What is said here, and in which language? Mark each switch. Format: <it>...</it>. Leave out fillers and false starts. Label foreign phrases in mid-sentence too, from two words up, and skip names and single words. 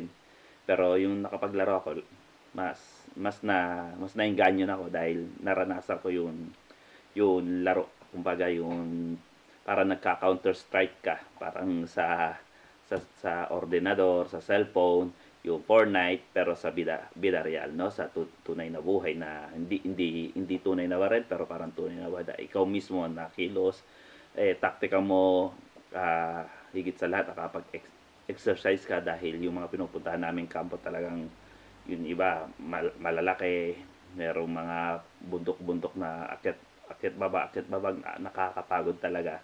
<tl>Pero yung nakapaglaro ako, mas nainganyo na ako dahil naranasan ko yung laro. Kumbaga yung para nagka-counter strike ka, parang sa ordinador, sa cellphone, yung Fortnite, pero sa</tl> <es>vida real,</es> <tl>no, sa tunay na buhay na hindi tunay na baril, pero parang tunay na buhay. Ikaw mismo na kilos, taktika mo, higit sa lahat nakapag-exercise ka dahil yung mga pinupuntahan naming kampo talagang yun iba malalaki, merong mga bundok-bundok na akyat baba, nakakapagod talaga.</tl>